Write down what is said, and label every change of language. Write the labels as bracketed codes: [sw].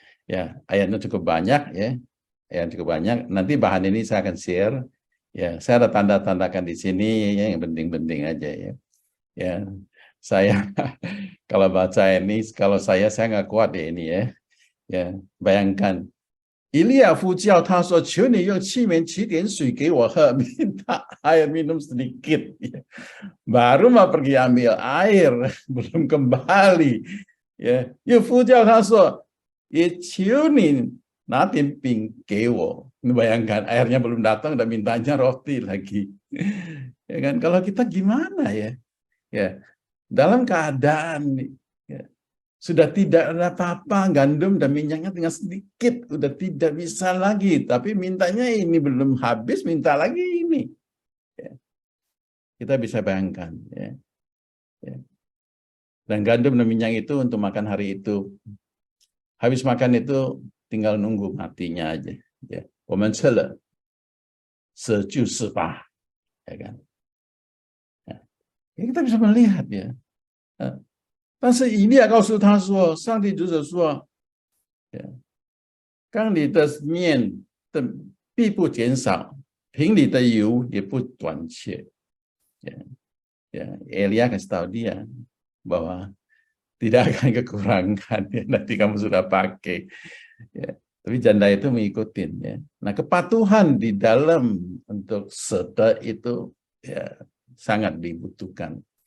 [id] Ya, ayatnya cukup banyak ya. Ayat cukup banyak. Nanti bahan ini saya akan share. Ya, saya ada tanda-tandakan di sini ya, yang penting-penting aja ya. Ya, saya kalau baca ini, kalau saya nggak kuat ya ini ya. Ya, bayangkan. [zh] Ilya 呼叫他说：“求你用器皿取点水给我喝， [id] minta air minum sedikit. Baru mau pergi ambil air, belum kembali. [zh] Ya, 又呼叫他说，也求你拿点饼给我。 [id] Bayangkan airnya belum datang dan mintanya roti lagi. Ya kan? Kalau kita gimana ya? Ya, dalam keadaan ya, sudah tidak ada apa-apa, gandum dan minyaknya tinggal sedikit, udah tidak bisa lagi, tapi mintanya ini belum habis, minta lagi ini. Ya. Kita bisa bayangkan. Ya. Ya. Dan gandum dan minyak itu untuk makan hari itu. Habis makan itu tinggal nunggu matinya aja. Ya. [zh] 我们吃了，死就是吧， [id] ya kan? Ya. Ya, kita bisa melihat ya. [zh] 但是以利亚告诉他说，上帝如此说，缸里的面的必不减少，瓶里的油也不短缺。 [id] Elia kasih tahu dia bahwa tidak akan kekurangan ya, nanti kamu sudah pakai. Ya. Tapi janda itu mengikuti. Ya. Nah, kepatuhan di dalam untuk sedekah itu ya, sangat dibutuhkan.